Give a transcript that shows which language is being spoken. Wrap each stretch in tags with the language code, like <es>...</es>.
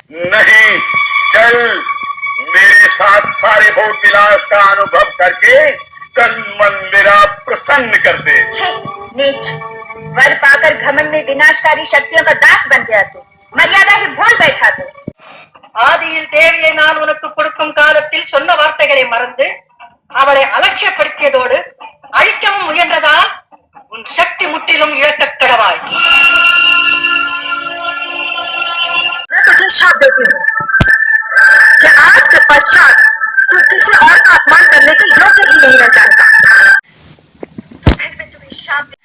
<hi>नहीं, चल मेरे साथ सारे भोग विलास का अनुभव करके तन मन मेरा प्रसन्न कर दे। नीच, वर पाकर घमंड में विनाशकारी शक्तियों का दास बन गया तू, मर्यादा ही भूल बैठा तू।</hi> <ta>ஆதியில் தேவியை நான் உனக்கு கொடுக்கும் காலத்தில் சொன்ன வார்த்தைகளை மறந்து அவளை அலட்சியப்படுத்தியதோடு அழிக்கவும் முயன்றதால் உன் சக்தி முற்றிலும் இழக்கக் கடவாய்।</ta> <hi>मैं तुझे श्राप देती हूँ कि आज के पश्चात तू किसी और का अपमान करने के योग्य ही नहीं रह जाएगा। तो फिर मैं तुम्हें श्राप</hi>